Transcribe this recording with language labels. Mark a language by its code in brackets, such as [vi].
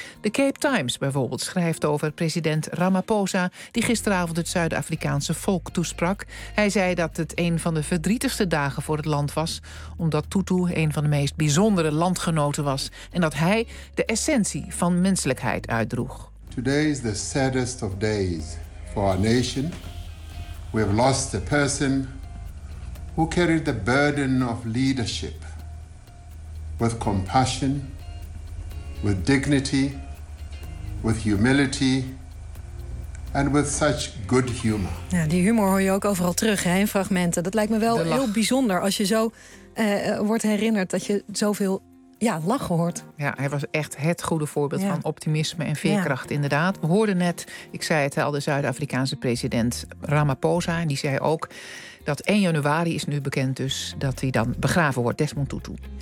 [nl] De Cape Times bijvoorbeeld schrijft over president Ramaphosa die gisteravond het Zuid-Afrikaanse volk toesprak. Hij zei dat het een van de verdrietigste dagen voor het land was, omdat Tutu een van de meest bijzondere landgenoten was en dat hij de essentie van menselijkheid uitdroeg. [en] Today is the saddest of days for our nation. We have lost a person who carried the burden of leadership with compassion, with dignity, with humility and with such good humor. [nl] Ja, die humor hoor je ook overal terug, hè, in fragmenten. Dat lijkt me wel heel bijzonder als je zo wordt herinnerd dat je zoveel lachen hoort. Ja, hij was echt het goede voorbeeld van optimisme en veerkracht, inderdaad. We hoorden net, ik zei het al, de Zuid-Afrikaanse president Ramaphosa, en die zei ook dat 1 januari is nu bekend dus dat hij dan begraven wordt, Desmond Tutu.